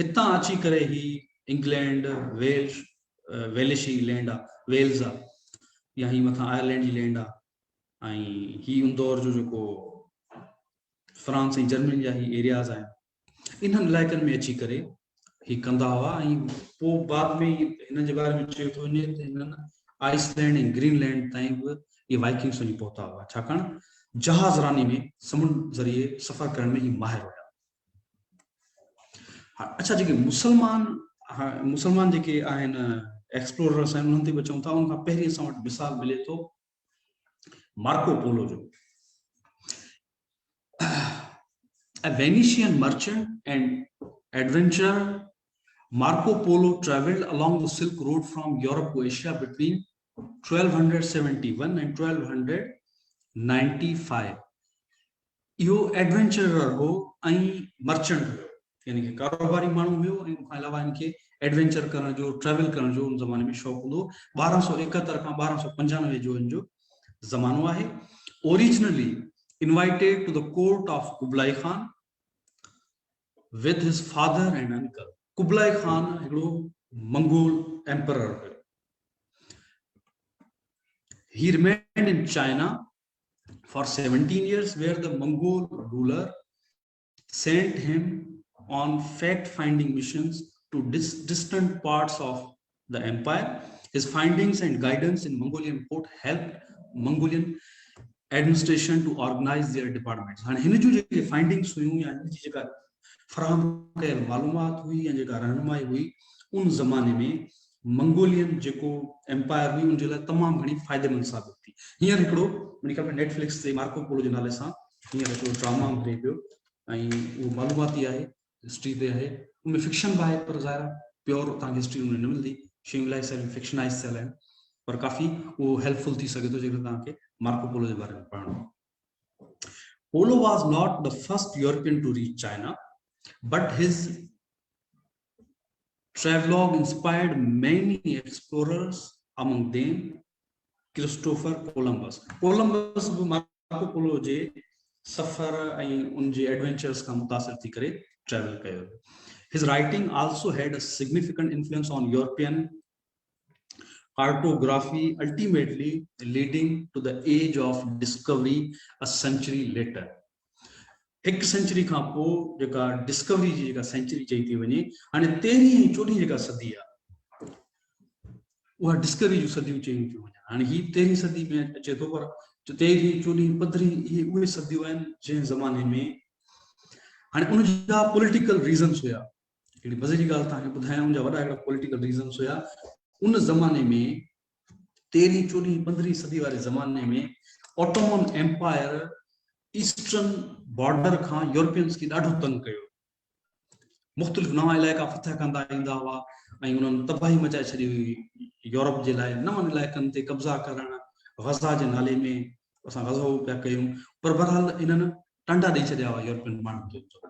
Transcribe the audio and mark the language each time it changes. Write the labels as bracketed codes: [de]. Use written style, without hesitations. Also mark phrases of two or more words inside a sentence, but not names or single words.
[sd] हितां अची करे ही इंग्लैंड, वेलिशी लैंड आहे, वेल्स आहे, या ही मथां आयरलैंड जी लैंड आहे ऐं ही उन दौर जो जेको फ्रांस ऐं जर्मनी जा ही एरियाज़ आहिनि, इन्हनि इलाइक़नि में अची करे ही कंदा हुआ ऐं पोइ बाद में हिन जे बारे में चयो थो वञे त हिननि आइसलैंड ऐं ग्रीनलैंड ताईं बि ये वाइकिंग्स वञी पहुता हुआ, छाकाणि जहाज़ रानी में समुंड ज़रिए सफ़र करण में ही माहिर हुया। अच्छा, जेके मुसलमान जेके आहिनि एक्सप्लोरर्स आहिनि उन्हनि ते बि चऊं था, उन खां पहिरीं असां वटि मिसाल मिले थो मार्को पोलो जो। [en] A Venetian merchant and adventurer, Marco Polo traveled along the Silk Road from Europe to Asia between 1271 and 1295. [sd] यो एडवेंचरर हो ऐं मर्चेंट हो, यानी कि कारोबारी माण्हू हुयो ऐं उन खां अलावा इनखे एडवेंचर करण जो, ट्रैवल करण जो उन ज़माने में शौक़ हूंदो। 1271 खां 1295 जो इन जो ज़मानो आहे। [en] ओरिजिनली invited to the court of Kublai Khan with his father and uncle. [sd] Kublai Khan हिकिड़ो मंगोल emperor हुयो। [en] He remained in China for 17 years, where the Mongol ruler sent him on fact-finding missions to distant parts of the empire. His findings and guidance in Mongolian court helped Mongolian administration to organize their departments. [sd] हाणे हिन जो जेके फाइंडिंग्स हुयूं या हिन जी जेका फराहम कयल मालूमात हुई या जेका रहनुमाई हुई उन ज़माने में मंगोलियन जेको एम्पायर हुई उनजे लाइ तमामु घणी फ़ाइदेमंद साबित थी। हींअर हिकिड़ो मुंहिंजे ख़्याल में नेटफ्लिक्स ते मार्को पोलो जे नाले सां हींअर हिकिड़ो ड्रामा हले पियो ऐं उहो मालूमाती आहे, हिस्ट्री ते आहे, उनमें फिक्शन बि आहे पर ज़ाहिर प्योर तव्हांखे हिस्ट्री उनमें न मिलंदी, शयूं इलाही सारियूं फिक्शनाइज़ थियल आहिनि, पर काफ़ी उहो हेल्पफुल थी सघे थो जेकर तव्हांखे Marco Polo [hi] के बारे में पढ़ना। [en] Polo was not the first European to reach China, but his travelogue inspired many explorers, among them Christopher Columbus. [sd] Columbus Marco Polo जे सफर ऐं उन जे एडवेंचर्स का मुतासिर थी करे ट्रैवल कयो। [en] His writing also had a significant influence on European cartography, ultimately leading to the age of discovery a century later. [sd] एक सेंचुरी खां पोइ जेका डिस्कवरी जी जेका सेंचुरी चई थी वञे, हाणे 13वीं ऐं 14वीं जेका सदी आहे उहा डिस्कवरी जूं सदियूं चयूं थियूं वञनि। हाणे ही 13वीं सदी में अचे थो, पर 13वीं 14वीं 15वीं इहे उहे सदियूं आहिनि जंहिं ज़माने में हाणे उन जा [en] political reasons [sd] हुया। हिकिड़ी मज़े जी ॻाल्हि तव्हांखे ॿुधायां, उन जा वॾा हिकिड़ा [en] political reasons [sd] हुया। उन ज़माने में 13वीं 14वीं 15वीं सदी वारे ज़माने में ऑटोमन एम्पायर [en] eastern border [sd] खां यूरोपियंस खे ॾाढो तंग कयो। मुख़्तलिफ़ नवां इलाइक़ा फतह कंदा ईंदा हुआ ऐं उन्हनि तबाही मचाए छॾी हुई यूरोप जे लाइ। नवनि इलाइक़नि ते कब्ज़ा करणु, ग़ज़ा जे नाले में असां ग़ज़ो पिया कयूं, पर बहरहाल इन्हनि टंडा ॾेई छॾिया हुआ यूरोपियन माण्हुनि खे।